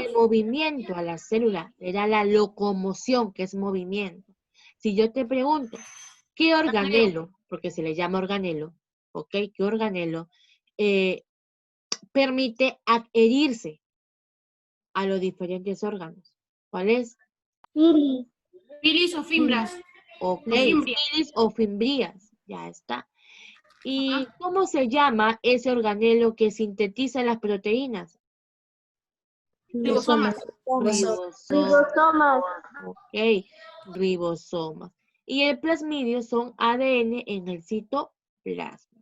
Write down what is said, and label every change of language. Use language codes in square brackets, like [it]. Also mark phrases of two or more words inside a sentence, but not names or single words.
[es] el movimiento a la célula, le da la locomoción, que es movimiento. Si yo te pregunto, ¿qué organelo, porque se le llama organelo, ok, qué organelo permite adherirse a los diferentes órganos? ¿Cuál es? Pilis. Pilis o fimbras. Ok, Fimbrias. pilis o fimbrias, ya está. ¿Y cómo se llama ese organelo que sintetiza las proteínas? Ribosomas. Ribosomas. Ok, ribosomas. Y el plasmidio son ADN en el citoplasma.